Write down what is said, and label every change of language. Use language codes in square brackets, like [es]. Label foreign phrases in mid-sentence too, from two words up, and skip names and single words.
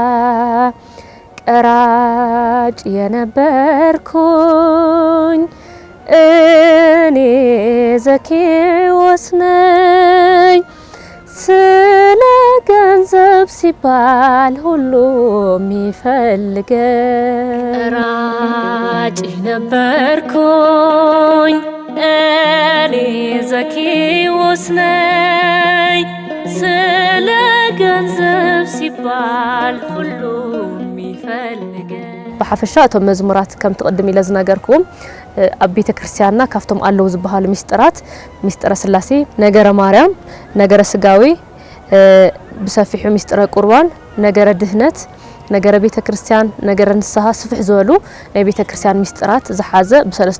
[am] ቀራጭ የነበርኩኝ እኔ ዘኬዎስ ነኝ ስለ ገንዘብ ሲባል ሁሉም ይፈልገኝ ቀራጭ ነበርኩኝ እኔ ዘኬዎስ ነኝ ስለ ገንዘብ ሲባል ሁሉም ይፈልገኝ በሐፈሻ [ti] እቶም መዝሙራት ከም ተቀድም ኢለ ዝነገርኩም ኣብ ቤተ ክርስቲያንና ካፍቶም ኣለው ዝበሃሉ ሚስጥራት ሚስጥረ ስላሴ ነገረ ማርያም ነገረ ስጋዊ ብሰፊሑ ሚስጥረ ቁርባን ነገረ ድህነት ነገረ ቤተ ክርስቲያን ነገረ ንስሓ ስፍሕ ዝበሉ ናይ ቤተ ክርስቲያን ሚስጥራት ዝሓዘ በሰለስቲ